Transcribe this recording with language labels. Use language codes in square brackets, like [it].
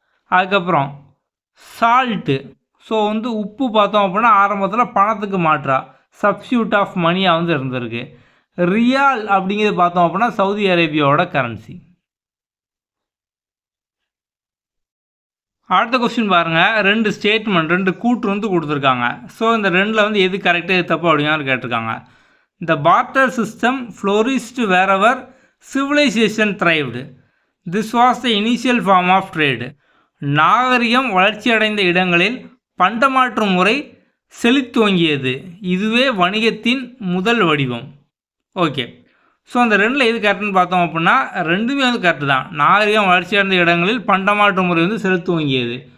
[ta] அதுக்கப்புறம் salt. So உப்பு பார்த்தோம் அப்படின்னா ஆரம்பத்தில் பணத்துக்கு மாற்றா [en] substitute of மணியாக [ta] இருந்திருக்கு. ரியால் அப்படிங்கிறது பார்த்தோம் அப்படின்னா சவுதி அரேபியாவோட கரன்சி. அடுத்த கொஸ்டின் பாருங்கள், 2 ஸ்டேட்மெண்ட், 2 கூற்று கொடுத்துருக்காங்க. ஸோ இந்த 2ல் எது கரெக்டாக எது தப்பு அப்படிங்கிற கேட்டிருக்காங்க. [en] The barter system flourished wherever civilization thrived. This was the initial form of trade. [ta] நாகரிகம் வளர்ச்சியடைந்த இடங்களில் பண்டமாற்று முறை செழித்தோங்கியது. இதுவே வணிகத்தின் முதல் வடிவம். ஓகே, ஸோ அந்த ரெண்டில் எது கரெக்டுன்னு பார்த்தோம் அப்படின்னா ரெண்டுமே வந்து கரெக்டு தான். நாகரிகம் வளர்ச்சியடைந்த இடங்களில் பண்டமாற்று முறை வந்து செலுத்துவங்கியது.